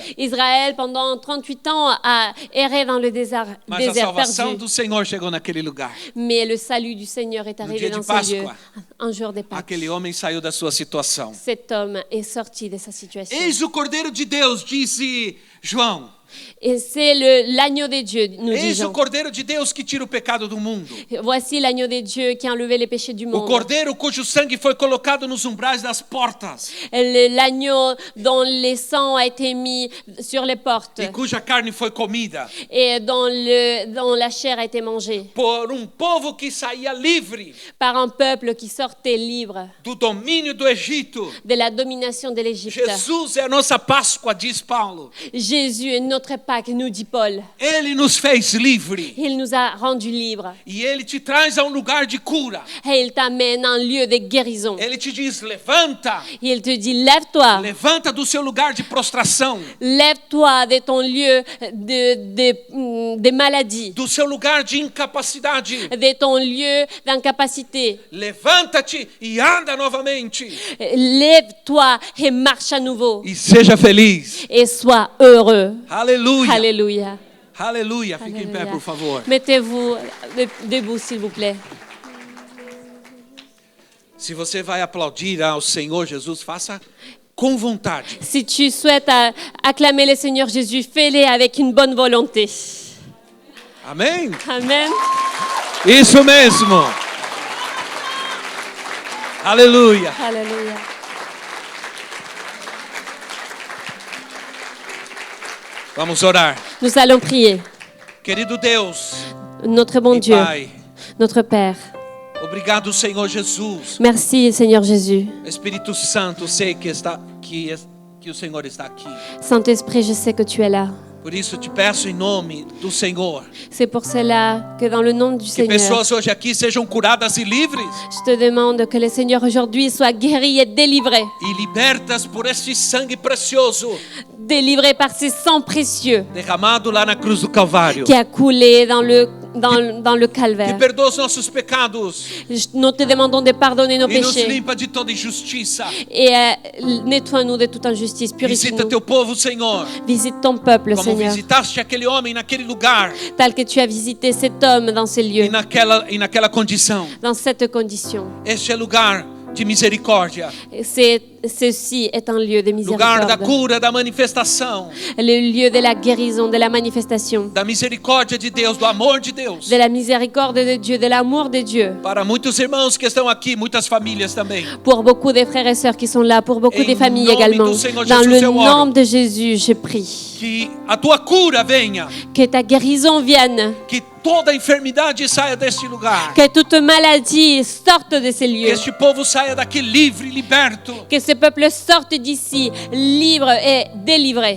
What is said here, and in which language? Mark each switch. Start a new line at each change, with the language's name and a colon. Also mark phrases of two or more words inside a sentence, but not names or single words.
French: Israël, pendant 38 ans, a erré dans le désert
Portuguese: Mas a salvação
French: perdu.
Portuguese: do Senhor chegou naquele lugar.
French: Mais le salut du Seigneur est arrivé
Portuguese: dia de
French: dans ce lieu,
Portuguese: Páscoa.
French: un jour de Pâques.
Portuguese: Aquele homem saiu da sua situação.
French: Cet homme est sorti de sa situation.
Portuguese: Eis o Cordeiro de Deus, disse João.
French: Et c'est l'agneau de Dieu, nous
Portuguese: Eis o
French: disons.
Portuguese: Cordeiro de Deus que tira o pecado do mundo.
French: Voici l'agneau de Dieu qui a enlevé les péchés du
Portuguese: O
French: monde.
Portuguese: Cordeiro cujo sangue foi colocado nos umbrais das portas
French: L'agneau dont le sang a été mis sur les portes
Portuguese: e cuja carne foi comida
French: et dont la chair a été mangée
Portuguese: por povo que saía livre
French: par un peuple qui sortait libre
Portuguese: do domínio do Egito.
French: de la domination de l'Égypte.
Portuguese: Jesus é a nossa Páscoa, diz Paulo.
French: Jésus est notre Pâques, nous dit Paul.
Portuguese: Ele nos fez livre
French: Il nous a rendus libres
Portuguese: e ele te traz a lugar de cura.
French: et il t'amène à un lieu de guérison.
Portuguese: Ele te diz: levanta,
French: Il te dit, lève-toi,
Portuguese: levanta do seu lugar de prostração,
French: lève-toi de ton lieu de maladie,
Portuguese: do seu lugar de incapacidade.
French: de ton lieu d'incapacité.
Portuguese: Levanta-te e anda novamente
French: Lève-toi et marche à nouveau
Portuguese: e seja feliz.
French: et sois heureux.
Portuguese: Aleluia.
French: Alléluia.
Portuguese: Aleluia. Fique em pé, por favor.
French: Mettez-vous debout, s'il vous plaît.
Portuguese: Se você vai aplaudir ao Senhor Jesus, faça com vontade.
French: Si tu souhaites acclamer le Seigneur Jésus, fais-le avec une bonne volonté.
Portuguese: Amém?
French: Amen.
Portuguese: Isso mesmo. Aleluia.
French: Alléluia.
Portuguese: Vamos orar.
French: Nous allons prier.
Portuguese: Querido Deus
French: Notre bon
Portuguese: e
French: Dieu,
Portuguese: Pai,
French: notre Père,
Portuguese: obrigado, Senhor Jesus.
French: merci Seigneur Jésus.
Portuguese: Espírito Santo, sei que o Senhor está aqui.
French: Saint-Esprit, je sais que tu es là.
Portuguese: Por isso te peço em nome do Senhor
French: C'est pour cela que dans le nom du
Portuguese: que
French: Seigneur,
Portuguese: pessoas hoje aqui sejam curadas e livres
French: je te demande que le Seigneur aujourd'hui soit guéri et délivré.
Portuguese: e libertas por este sangue precioso
French: Délivré par ses sangs précieux
Portuguese: derramado lá na cruz do Calvário.
French: qui a coulé dans le
Portuguese: Que
French: calvaire.
Portuguese: perdoa os nossos pecados
French: Nous te demandons de pardonner nos
Portuguese: e nos
French: péchés
Portuguese: limpa de toda injustiça.
French: et nettoie-nous de toute injustice.
Portuguese: Visita
French: Purifie-nous.
Portuguese: teu povo, Senhor,
French: Visite ton peuple,
Portuguese: como
French: Seigneur,
Portuguese: visitaste aquele homem naquele lugar
French: tel que tu as visité cet homme dans ces
Portuguese: e
French: lieux,
Portuguese: naquela condição.
French: dans cette condition.
Portuguese: Este é lugar de misericórdia,
French: Ceci est un lieu de
Portuguese: lugar da
French: miséricorde,
Portuguese: cura, da manifestação,
French: le lieu de la guérison, de la manifestation,
Portuguese: da misericórdia de Deus, do amor de Deus.
French: de la miséricorde de Dieu, de l'amour de Dieu.
Portuguese: Para muitos irmãos que estão aqui, muitas famílias também.
French: Pour beaucoup de frères et sœurs qui sont là, pour beaucoup
Portuguese: Em
French: de familles
Portuguese: nome
French: également.
Portuguese: do Senhor
French: Dans
Portuguese: Jesus,
French: le
Portuguese: eu oro.
French: nom de Jésus, je prie.
Portuguese: Que a tua cura venha,
French: Que ta guérison vienne,
Portuguese: que toda enfermidade saia deste lugar,
French: que toute maladie sorte de ces
Portuguese: que
French: lieux,
Portuguese: este povo saia daqui livre, liberto,
French: que ce peuple sorte d'ici libre et délivré,